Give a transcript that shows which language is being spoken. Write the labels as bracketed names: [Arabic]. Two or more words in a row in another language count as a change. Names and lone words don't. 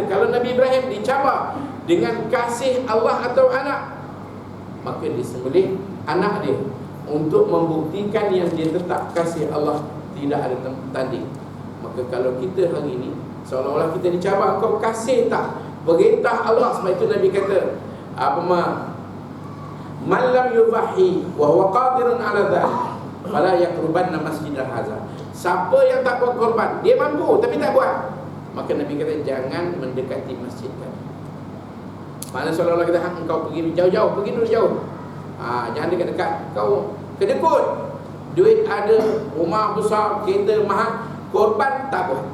[Malay] Kalau Nabi Ibrahim dicabar dengan kasih Allah atau anak, maka disembelih anak dia untuk membuktikan yang dia tetap kasih Allah, tidak ada tanding. Maka kalau kita hari ini seolah-olah kita dicabar, kau kasih tak perintah Allah. Sebab itu Nabi kata, [Arabic] من لم يضح وهو قادر على ذلك فلا يقربن مسجدنا هذا. [Malay] Siapa yang tak buat korban, dia mampu tapi tak buat, maka Nabi kata, jangan mendekati masjid kami. Mana seolah-olah kita, engkau pergi jauh-jauh, pergi dulu jauh. Jangan dekat-dekat, kau kedekut. Duit ada, rumah besar, kereta mahal, korban tak buat.